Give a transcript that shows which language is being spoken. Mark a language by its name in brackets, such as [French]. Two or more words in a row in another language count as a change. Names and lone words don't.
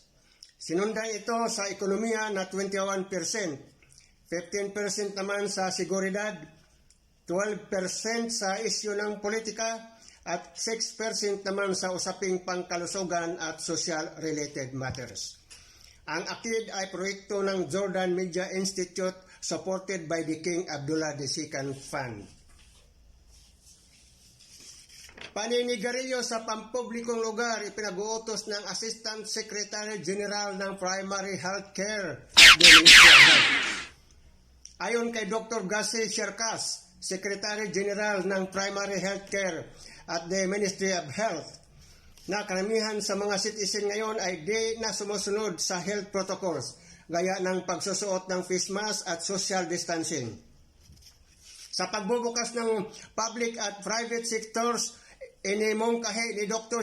[Filipino] Sinundan ito sa ekonomiya na 21%. 15% naman sa seguridad, 12% sa isyu ng politika, at 6% naman sa usaping pangkalusugan at [English] social-related matters. [Filipino] Ang ACID ay proyekto ng Jordan Media Institute [English] supported by the [Filipino] King Abdullah II Fund. Paninigarilyo sa pampublikong lugar ipinag-uutos ng Assistant Secretary General ng Primary Health Care [English] at the [Filipino] Ministry of Health. Ayon kay Dr. Gassi Sherkas, Secretary General ng Primary Health Care [English] at the [Filipino] Ministry of Health, na karamihan sa mga citizen ngayon ay di na sumusunod sa [English] health protocols, [Filipino] gaya ng pagsusuot ng [English] face mask [Filipino] at [English] social distancing. [Filipino] Sa pagbubukas ng public at [English] private sectors, [Filipino] inimongkahi ni Dr.